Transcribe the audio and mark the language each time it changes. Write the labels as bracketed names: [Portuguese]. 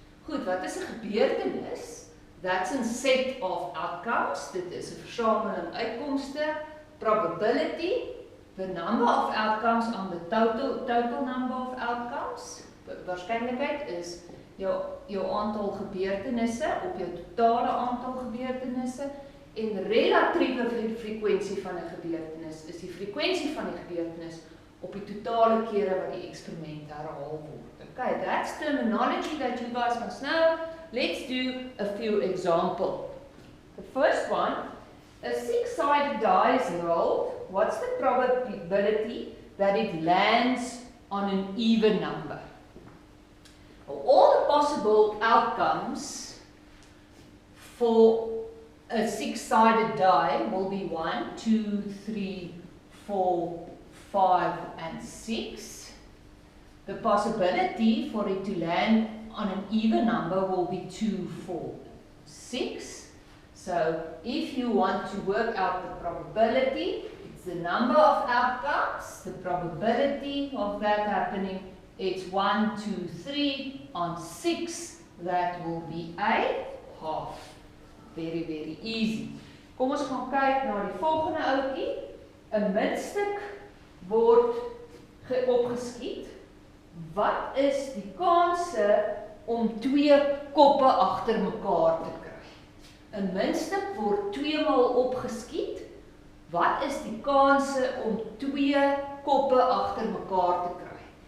[Afrikaans] Goed, wat is 'n gebeurtenis? [English] That's a set of outcomes. [Afrikaans] Dit is 'n versameling uitkomste. [English] Probability, the number of outcomes on the total number of outcomes. [Afrikaans] Waarskynlikheid is jou aantal gebeurtenisse op jou totale aantal gebeurtenisse. En relatiewe frekwensie van 'n gebeurtenis is die frekwensie van die gebeurtenis op die totale kere wat die eksperiment herhaal word. [English] Okay, that's terminology that you guys must know. Let's do a few examples. The first one, a 6-sided die is rolled. What's the probability that it lands on an even number? Well, all the possible outcomes for a 6-sided die will be 1, 2, 3, 4, 5, and 6. The possibility for it to land on an even number will be 2, 4, 6. So if you want to work out the probability, it's the number of outcomes, the probability of that happening, it's 1, 2, 3 on 6, that will be a half. Very, very easy. [Afrikaans] Kom ons gaan kyk na die volgende ouetjie. 'n Muntstuk word opgeskiet. Wat is die kanse om 2 koppe agter mekaar te kry? 'n Muntstuk word 2 maal opgeskiet. Wat is die kanse om 2 koppe agter mekaar te kry?